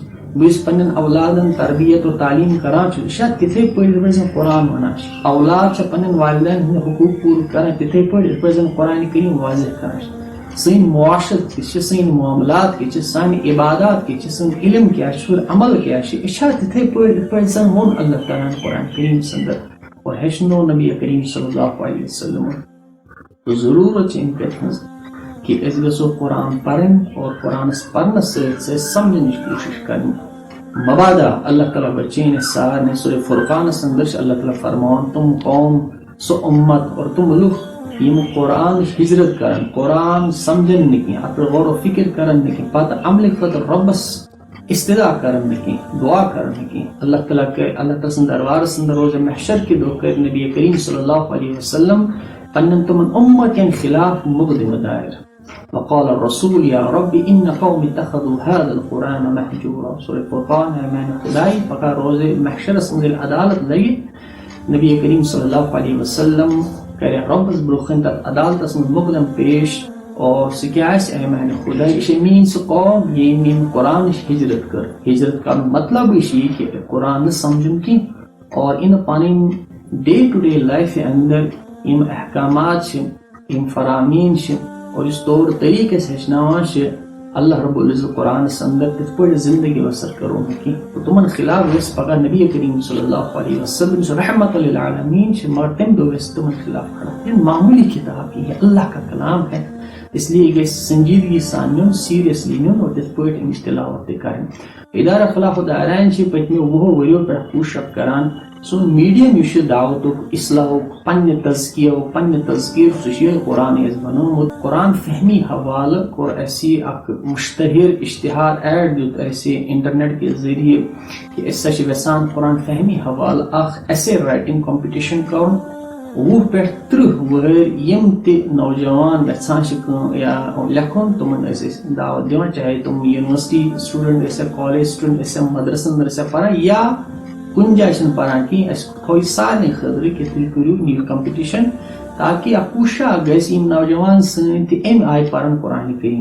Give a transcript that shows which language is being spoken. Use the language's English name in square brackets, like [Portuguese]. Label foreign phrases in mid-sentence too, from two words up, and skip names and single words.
[Kashmiri] بہٕ یُس پننٮ۪ن اولادن تربیت اور تعلیٖم کران چھُس، یہِ چھا تِتھے پٲٹھۍ یِتھ پٲٹھۍ زن قرآن ونان چھِ؟ اولاد چھا پننٮ۪ن والدین ہٕنٛدۍ حقوٗق پوٗرٕ کران تِتھے پٲٹھۍ یِتھ پٲٹھۍ زن قرآن کریم واضح کران چھِ؟ سٲنۍ معاشرت کِژھ چھِ، سٲنۍ معاملات کِژھ چھِ، سانہِ عبادات کِژھ چھِ، سون علم کیٛاہ چھُ، عمل کیٛاہ چھُ، یہِ چھا تِتھے پٲٹھۍ یِتھ پٲٹھۍ زن ووٚن اللہ تعالیٰ ہن قرآن کریم اندر اور ہیٚچھنوو نبی کریم [Arabic] صلی اللہ علیہ وسلم؟ [Kashmiri] ضروٗرت چھِ امہِ کتھِ ہٕنٛز کہ أسۍ گژھو قرآن پرٕنۍ اور قرآنس پرنس سۭتۍ سۭتۍ سمجھنٕچ کوٗشش کرٕنۍ۔ مبادہ اللہ تعالیٰ بچٲیِن اَسہِ سارنٕے۔ سورہ فرقانس اندر چھِ اللہ تعالیٰ فرماوان تِم قوم، سُہ اُمت اور تِم لُکھ یِم قرآنٕچ ہجرت کرن، قرآن سمجھن نہٕ کینٛہہ، اتھ پٮ۪ٹھ غور و فکر کرن نہٕ کینٛہہ، پتہٕ عملہِ خٲطرٕ رۄبس استدا کرن نہٕ کینٛہہ، دعا کرن نہٕ کینٛہہ۔ اللہ تعالیٰ سٕنٛدِ دربارس اندر روزِ محشر کہِ دۄہ کرِ نبی کریم [Arabic] صلی اللہ علیہ وسلم [Kashmiri] پننٮ۪ن تِمن اُمتن خلاف مقدمہ دائر۔ [Arabic] وقال الرسول یا رب ان قوم اتخذوا هذا القرآن مهجورا۔ [Kashmiri] سورہ فرقان ہے میانہِ خدائی پگہہ روزِ محشرس منٛز ییٚلہِ عدالت لگہِ، نبی کریم [Arabic] صلی اللہ علیہ وسلم [Kashmiri] کرِ رۄبس برونٛہہ کنہِ تتھ عدالتس منٛز مقدم پیش، اور سُہ کیٛاہ آسہِ؟ اے میانہِ خدائی، یہِ چھِ میٲنۍ سُہ قوم ییٚمۍ میٲنۍ قرآنٕچ ہجرت کٔر۔ ہجرت کرنُک مطلبٕے چھُ یہِ کہِ قرآن نہٕ سمجھُن کینٛہہ، اور یِنہٕ پنٕنۍ [English] day to day [Kashmiri] لایفہِ اندر یِم احکامات چھِ، یِم فرامین چھِ، اور یُس طور طریقہٕ أسۍ ہیٚچھناوان چھِ [Arabic] اللہ رب العزت [Kashmiri] قرآنس اندر، تِتھ پٲٹھۍ زندگی بسر کرو نہٕ کینٛہہ۔ تِمن خلاف گژھِ پگہہ نبی کریم [Arabic] صلی اللہ علیہ وسلم [Kashmiri] یُس [Arabic] رحمت للعالمین [Kashmiri] چھِ، مگر تمہِ دۄہ گژھِ تِمن خلاف کھڑا۔ [Urdu] یہ معمولی کتاب کی ہے، اللہ کا کلام ہے، اس لیے [Kashmiri] گژھِ سنجیدگی سان نیُن، سیریسلی نیُن، اور تِتھ پٲٹھۍ امِچ تلاوت تہِ کرٕنۍ۔ ادارہ خلاف دارین چھِ پٔتمیو 20 ؤرۍیو پٮ۪ٹھ کوٗشش کران سون میڈیم یُس چھُ دعوتُک، اصلاحُک، پننہِ تزکیہُک، پننہِ تذکیرُک، سُہ چھُ یِہوٚے قرآنٕے اَسہِ بنوومُت۔ قرآن فہمی حوالہٕ کوٚر اَسہِ اکھ مشتہر اشتہار ایڈ دیُت اَسہِ [Urdu] انٹرنیٹ کے ذریعے [Kashmiri] کہ أسۍ ہسا چھِ یژھان قرآن فہمی حوالہٕ اکھ [English] essay writing competition [Kashmiri] کرُن۔ 20 پٮ۪ٹھ 30 وُہٕرۍ یِم تہِ نوجوان یژھان چھِ کٲم یا لیکھُن، تِمن ٲسۍ أسۍ دعوت دِوان، چاہے تِم [English] university student [Kashmiri] ٲسۍ، [English] college student [Kashmiri] ٲسۍ، مدرسن منٛز ٲسۍ پران، یا کُنہِ جایہِ چھِنہٕ پران کینٛہہ، اَسہِ تھوٚو سارنٕے خٲطرٕ کہِ تُہۍ کٔرِو نِیو کمپٹیشن، تاکہِ اکھ کوٗشش اکھ گژھِ یِم نوجوان سٲنۍ تہِ امہِ آیہِ پرن قرآن کریم۔